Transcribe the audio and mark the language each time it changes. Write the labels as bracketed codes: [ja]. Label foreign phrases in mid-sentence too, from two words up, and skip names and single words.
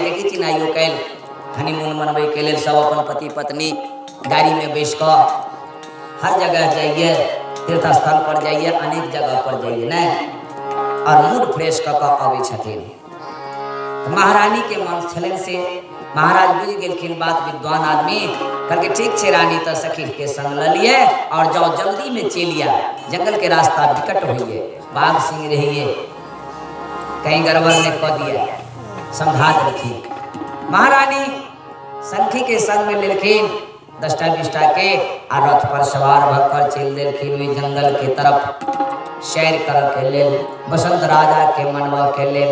[mai] देखी छी आइयो काल्हि हनीमून मनबे के लेल सब अपन पति पत्नी गाड़ी में बैस कर हर जगह जाइए, तीर्थ स्थल पर जाइए, अनेक जगह पर जाइए न, और मूड फ्रेश कऽ कऽ अबै छथिन। तो महारानी के मन छलन से महाराज बुझ गेलखिन बात, विद्वान आदमी कहलके ठीक छे रानी, तो सखी के संग ल लिए और जाओ जल्दी में चलिया, जंगल के रास्ता विकट होइए, बाघ सिंह रहिए, कहीं गड़बड़ ने कह दिया, समझा रखी। महारानी संखी के संग में लेलखिन 10टा 20टा के आ रथ पर सवार भकर चल देलखिन ओहि जंगल के तरफ सैर कर के लेल, बसंत राजा के मनवा के लेल।